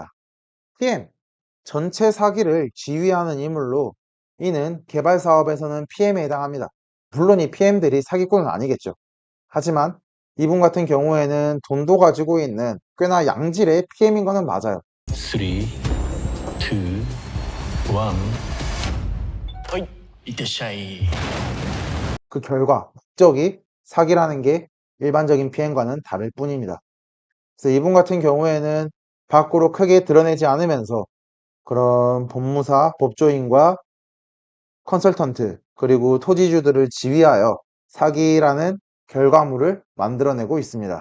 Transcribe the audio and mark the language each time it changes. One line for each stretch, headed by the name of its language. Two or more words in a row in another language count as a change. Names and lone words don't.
Korean: PM, 전체 사기를 지휘하는 인물로 이는 개발 사업에서는 PM에 해당합니다. 물론 이 PM들이 사기꾼은 아니겠죠. 하지만 이분 같은 경우에는 돈도 가지고 있는 꽤나 양질의 PM인 거는 맞아요. 3, 2, 1.
Japanese: はい、いってらっしゃい。
Korean: 그 결과 목적이 사기라는 게 일반적인 PM과는 다를 뿐입니다. 그래서 이분 같은 경우에는 밖으로 크게 드러내지 않으면서 그런 법무사, 법조인과 컨설턴트 그리고 토지주들을 지휘하여 사기라는 결과물을 만들어내고 있습니다.